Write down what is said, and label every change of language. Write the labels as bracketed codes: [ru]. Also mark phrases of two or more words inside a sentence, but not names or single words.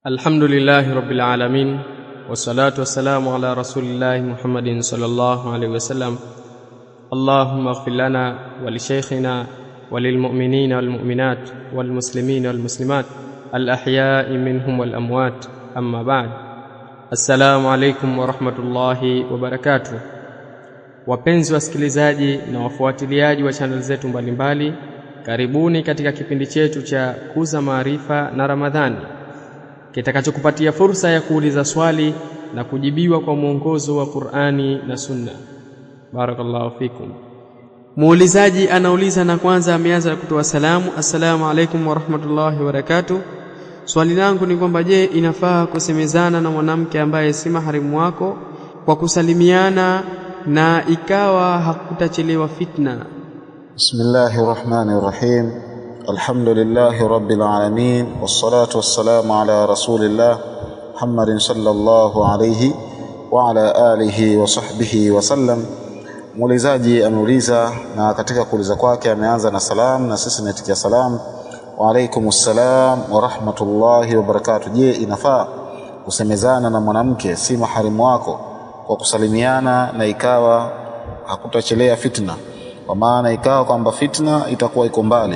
[ar] الحمد لله رب العالمين والصلاة والسلام على رسول الله محمد صلى الله عليه وسلم. اللهم اغفر لنا ولشيخنا وللمؤمنين والمؤمنات والمسلمين والمسلمات الأحياء منهم والأموات. أما بعد. السلام عليكم ورحمة الله وبركاته. [sw] Wapenzi wasikilizaji na wafuatiliaji wa channel zetu mbalimbali, karibuni katika kipindi chetu cha Kuza Maarifa na Ramadhani, kitakachokupatia fursa ya kuuliza swali na kujibiwa kwa mwongozo wa Qur'ani na Sunna. [ar] بارك الله فيكم. [sw] Muulizaji anauliza na kwanza ameanza kutoa salamu. [ar] السلام عليكم ورحمة الله وبركاته. [sw] Swali langu ni kwamba je, inafaa kusemezana na mwanamke ambaye si maharimu wako kwa kusalimiana na ikawa hakutachelewa fitna? [ar] بسم الله الرحمن الرحيم. الحمد لله رب العالمين والصلاة والسلام على رسول الله محمد صلى الله عليه وعلى آله وصحبه وسلم. [sw] Muulizaji ameuliza na katika kuuliza kwake ameanza na salam na sisi tunatikia salam. [ar] وعليكم السلام ورحمة الله وبركاته. [sw] Je, inafaa kusemezana na mwanamke si maharimu wako kwa kusalimiana na ikawa hakutachelea fitna, kwa maana ikawa kwamba fitna itakuwa iko mbali?